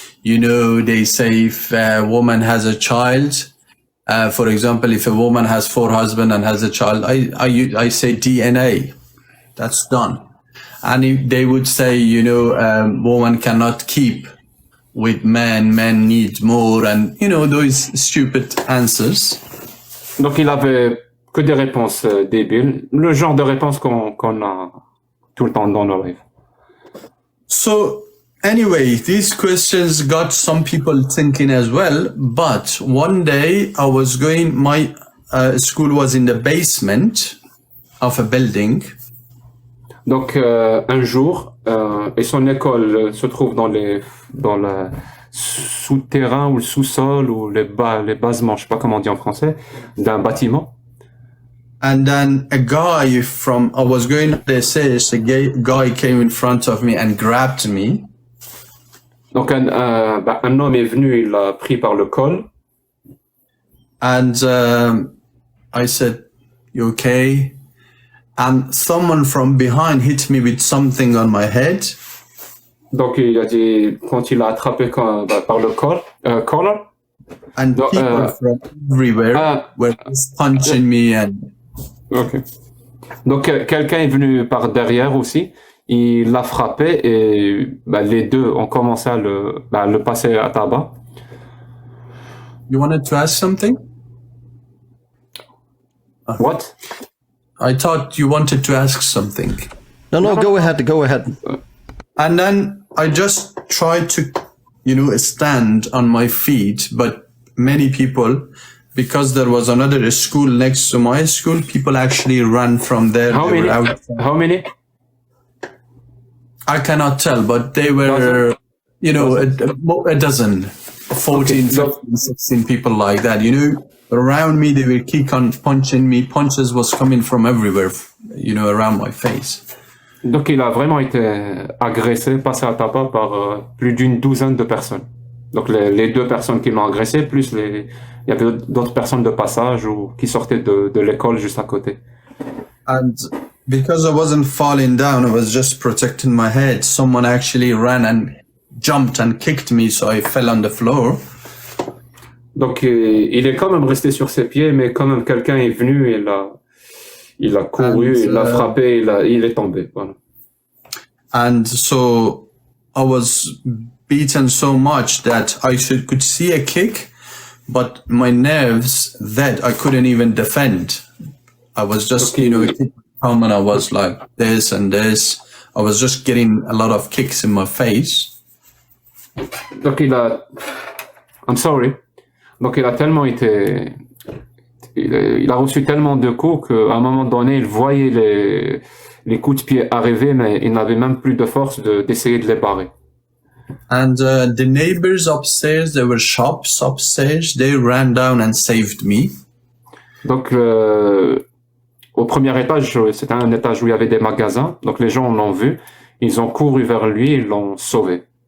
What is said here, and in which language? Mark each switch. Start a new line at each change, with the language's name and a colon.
English: You know, they say if a woman has a child, for example, if a woman has 4 husbands and has a child, I say DNA. That's done. And if they would say, you know, woman cannot keep with men need more, and, you know, those stupid answers.
French: Donc il avait que des réponses débiles, le genre de réponses qu'on a tout le temps dans nos rêves.
English: So, anyway, these questions got some people thinking as well, but one day I was going, my school was in the basement of a building.
French: Donc un jour, et son école se trouve dans le souterrain ou le sous-sol ou les basements, je sais pas comment on dit en français, d'un bâtiment.
English: And then a guy I was going to the stairs, a guy came in front of me and grabbed me.
French: Donc un homme est venu, il l'a pris par le col.
English: And I said, "You okay?" And someone from behind hit me with something on my head.
French: Donc il a dit, quand il l'a attrapé par le collar.
English: And people from everywhere were just punching me and. Ok.
French: Donc quelqu'un est venu par derrière aussi. Il l'a frappé et les deux ont commencé à le passer à tabac.
English: You wanted to ask something? What? I thought you wanted to ask something. No, go ahead. And then I just tried to, you know, stand on my feet, but many people, because there was another school next to my school, people actually ran from there. How many? I cannot tell, but they were, you know, a dozen, 14, 15, 16 people like that, you know. Around me, they were keep on punching me. Punches was coming from everywhere, you know, around my face.
French: Donc il a vraiment été agressé, passé à tabac par plus d'une douzaine de personnes. Donc les 2 personnes qui l'ont agressé, plus il y avait d'autres personnes de passage ou qui sortaient de l'école juste à côté.
English: And because I wasn't falling down, I was just protecting my head. Someone actually ran and jumped and kicked me, so I fell on the floor.
French: Donc il est quand même resté sur ses pieds, mais quand même quelqu'un est venu et il a couru, il l'a frappé, il est tombé. Voilà.
English: And so I was beaten so much that I could see a kick, but my nerves that I couldn't even defend. I was just, you know, come and I was like this and this. I was just getting a lot of kicks in my face. Donc I'm sorry.
French: Donc il a tellement été, il a reçu tellement de coups qu'à un moment donné, il voyait les coups de pied arriver, mais il n'avait même plus de force d'essayer de les barrer.
English: And the neighbors upstairs, there were shops upstairs. They ran down and saved me.
French: Donc au premier étage, c'était un étage où il y avait des magasins. Donc les gens l'ont vu, ils ont couru vers lui, ils l'ont sauvé.